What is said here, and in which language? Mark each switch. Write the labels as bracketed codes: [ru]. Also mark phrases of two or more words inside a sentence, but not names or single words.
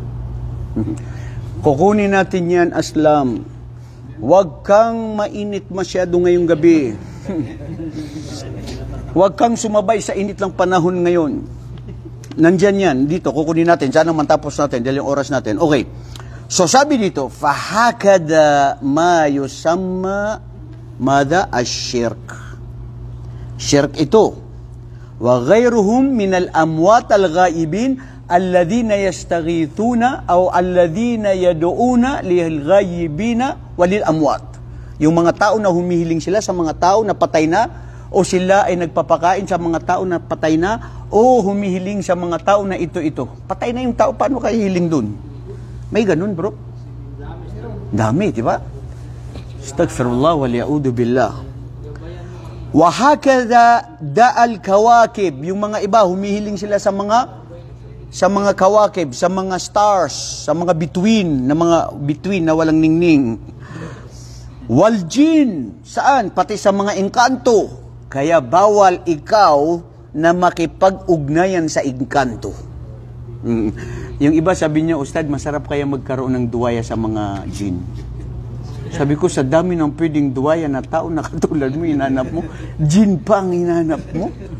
[tl] Kukunin natin yan, Aslam. Huwag kang mainit masyado ngayong gabi. Huwag kang sumabay sa init lang panahon ngayon. Nandyan yan, dito, kukunin natin. Sana matapos natin, dahil yung oras natin. Okay. So sabi dito, [ar] فَحَكَدَ مَا يُسَمَّى مَاذَا الشِّرْكِ. [tl] Shirk ito. [ar] وَغَيْرُهُمْ مِنَ الْأَمْوَاتِ الْغَائِبِينَ الَّذِينَ يَسْتَغِيثُونَ أَوْ الَّذِينَ يَدْعُونَ لِلْغَائِبِينَ وَلِلْأَمْوَاتِ. [tl] Yung mga tao na humihiling sila sa mga tao na patay na, o sila ay nagpapakain sa mga tao na patay na, o humihiling sa mga tao na ito. Patay na yung tao, paano kayo hiling dun? May ganun, bro? Dami, di ba? [ar] أستغفر الله وأعوذ بالله. وهكذا دعاء الكواكب, [tl] yung mga iba humihiling sila sa mga kawakib, sa mga stars, sa mga bituin na walang ningning. [ar] والجن, [tl] saan? Pati sa mga engkanto. Kaya bawal ikaw na makipag-ugnayan sa engkanto. Yung iba sabi niya, Ustad, masarap kaya magkaroon ng duwaya sa mga jin. Sabi ko, sa dami ng pwedeng duwaya na tao na katulad mo, hinanap mo, jin pa ang hinanap mo.